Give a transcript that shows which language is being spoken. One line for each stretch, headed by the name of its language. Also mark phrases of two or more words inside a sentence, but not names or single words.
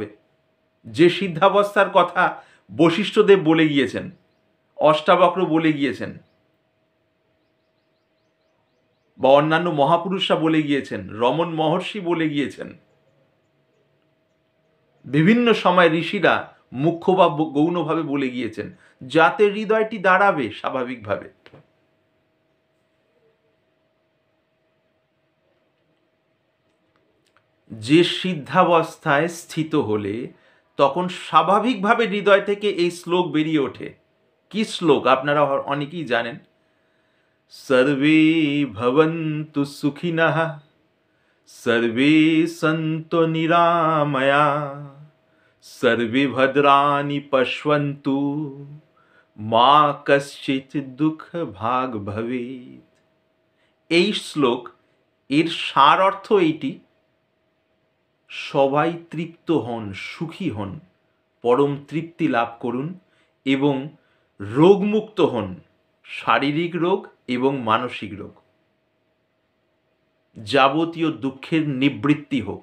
Bangla: যে সিদ্ধাবস্থার কথা বশিষ্ঠদেব বলে গিয়েছেন, অষ্টাবক্র বলে গিয়েছেন, বা অন্যান্য মহাপুরুষরা বলে গিয়েছেন, রমণ মহর্ষি বলে গিয়েছেন, বিভিন্ন সময় ঋষিরা মুখ্য বা গৌণভাবে বলে গিয়েছেন, যাতে হৃদয়টি দাঁড়াবে স্বাভাবিকভাবে। যে সিদ্ধাবস্থায় স্থিত হলে তখন স্বাভাবিকভাবে হৃদয় থেকে এই শ্লোক বেরিয়ে ওঠে। কি শ্লোক? আপনারা অনেকেই জানেন,
Sanskrit: সর্বে ভবন্তু সুখিনঃ, সর্বে সন্তু নিরাময়া, सर्वे भद्राणि पश्यन्तु মা কশ্চিৎ দুঃখ ভাগ ভবেৎ।
Bangla: এই শ্লোক এর সার অর্থ এইটি, সবাই তৃপ্ত হন, সুখী হন, পরম তৃপ্তি লাভ করুন এবং রোগমুক্ত হন, শারীরিক রোগ এবং মানসিক রোগ, যাবতীয় দুঃখের নিবৃত্তি হোক।